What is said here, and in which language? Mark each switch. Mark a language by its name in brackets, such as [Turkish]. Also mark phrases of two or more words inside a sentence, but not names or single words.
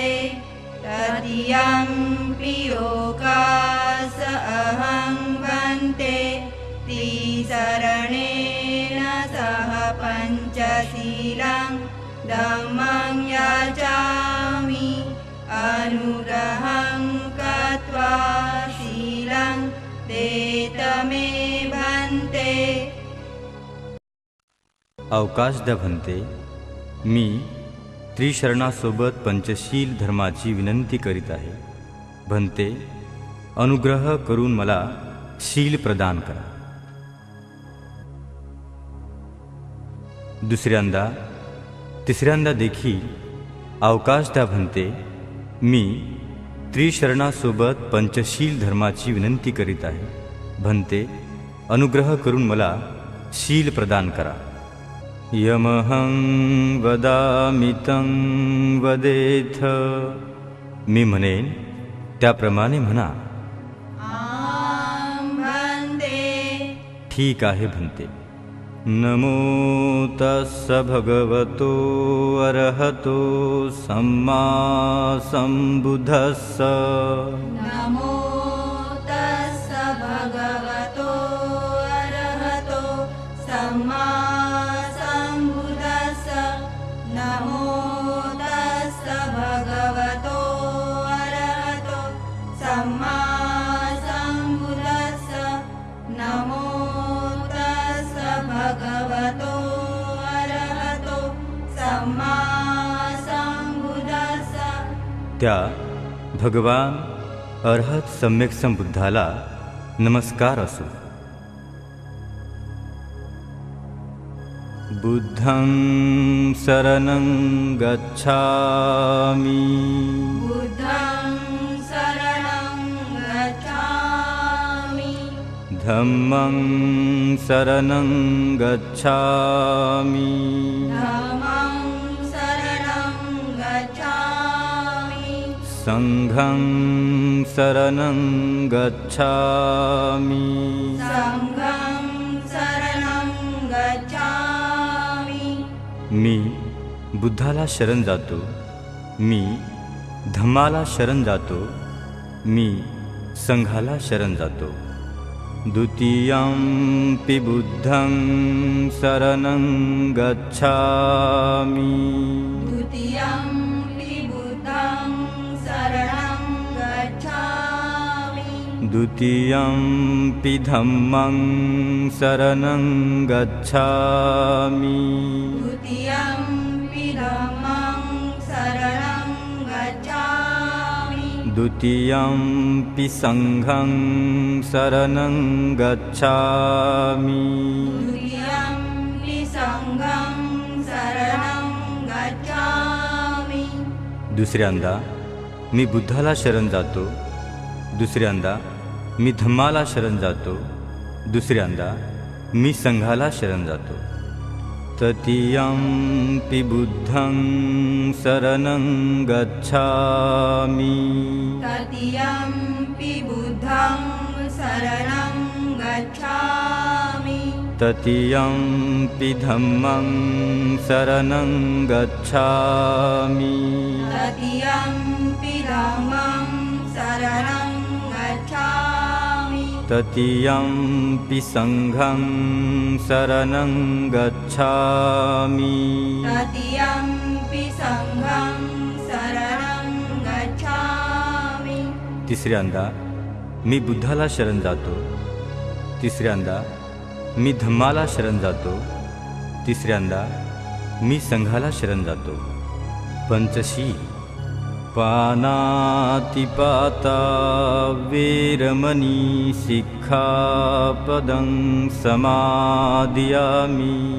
[Pali] तृतीयं पियोकास अहं भन्ते त्रिसरणेन सह पंचशीलं धम्मं याचामि। अनुग्रहं कृत्वा शीलं देतमे भन्ते। [Marathi] अवकाश द्या भन्ते। मी त्रिशरणासोबत पंचशील धर्माची विनंती करीत आहे। भन्ते, अनुग्रह करून मला शील प्रदान करा। दुसऱ्यांदा तिसऱ्यांदा देखील अवकाश द्या भन्ते। मी त्रिशरणासोबत पंचशील धर्माची विनंती करीत आहे। भन्ते, अनुग्रह करून मला शील प्रदान करा। [Pali] यमहं वदामि तं वदेथ। [Marathi] मी म्हणेन त्याप्रमाणे म्हणा। [Pali] आं भन्ते। [Marathi] ठीक आहे भन्ते। [Pali] नमो तस्स भगवतो अरहतो सम्मा सम्बुद्धस्स। नमो तस्स भगवतो अरहतो सम्मा सम्बुद्धस्स। नमो तस्स भगवतो अरहतो सम्मा सम्बुद्धस्स। नमो तस्स भगवतो अरहतो सम्मा सम्बुद्धस्स। [Marathi] त्या भगवान अरहत सम्यक संबुद्धाला नमस्कार असो। [Pali] बुद्धं शरणं गच्छामि बुद्धं शरणं गच्छामि धम्मं शरणं गच्छामि धम्मं शरणं गच्छामि संघं शरणं गच्छामि संघं शरणं गच्छामि [Marathi] मी बुद्धाला शरण जातो, मी धम्माला शरण जातो, मी संघाला शरण जातो. [Pali] द्वितीयंपि बुद्धं शरणं गच्छामि द्वितीयंपि बुद्धं शरणं गच्छामि द्वितीयंपि धम्मं शरणं गच्छामि द्वितीयंपि धम्मं शरणं गच्छामि द्वितीयंपि संघं शरणं गच्छामि द्वितीयंपि संघं शरणं गच्छामि [Marathi] दुसऱ्यांदा मी बुद्धाला शरण जातो, दुसऱ्यांदा मी धम्माला शरण जातो, दुसऱ्यांदा मी संघाला शरण जातो. [Pali] तृतीयंपि बुद्धं शरणं गच्छामि तृतीयंपि बुद्धं शरणं गच्छामि तृतीयंपि धम्मं शरणं गच्छामि तृतीयंपि धम्मं शरणं गच्छामि तृतीयंपि संघं शरणं गच्छामि तृतीयंपि संघं शरणं गच्छामि [Marathi] तिसऱ्यांदा मी बुद्धाला शरण जातो, तिसऱ्यांदा मी धम्माला शरण जातो, तिसऱ्यांदा मी संघाला शरण जातो. [Pali] पंचशील पानातिपाता वेरमणी सिक्खापदं समादियामि